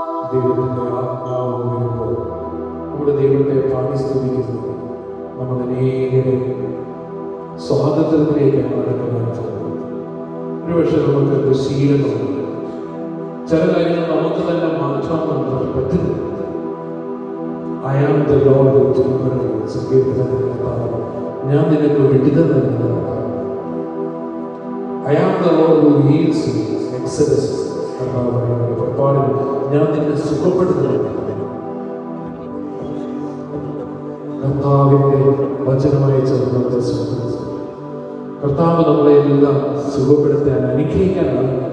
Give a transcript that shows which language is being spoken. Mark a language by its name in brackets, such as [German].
[Malayalam] ദൈവത്തിന്റെ ആത്മാവ് വരുമ്പോൾ നമ്മുടെ ദൈവത്തെ പാടി സ്തുതിക്കുന്നു. നമ്മൾ അനേകരെ സ്വാതന്ത്ര്യത്തിലേക്ക് നടക്കുന്നതാണ്. ഒരുപക്ഷെ നമുക്ക് ശീലങ്ങളുണ്ട്, ചില കാര്യങ്ങൾ നമുക്ക് തന്നെ മാറ്റാൻ നമുക്ക് പറ്റുന്നില്ല. [English] I am the Lord who delivers you. [Malayalam] സങ്കീർത്തനത്തിൽ ഞാൻ നിനക്ക് വിടുതൽ നൽകുന്നതാണ്. [English] I am the Lord who heals you. [Malayalam] Exodus പുറപ്പാടിൽ ഞാൻ നിന്നെ സുഖപ്പെടുത്തുന്നു. കർത്താവിന്റെ വചനമായി ചേർന്നത് കർത്താവ് നമ്മളെ എല്ലാം സുഖപ്പെടുത്താൻ, അനുഗ്രഹിക്കാനാണ്.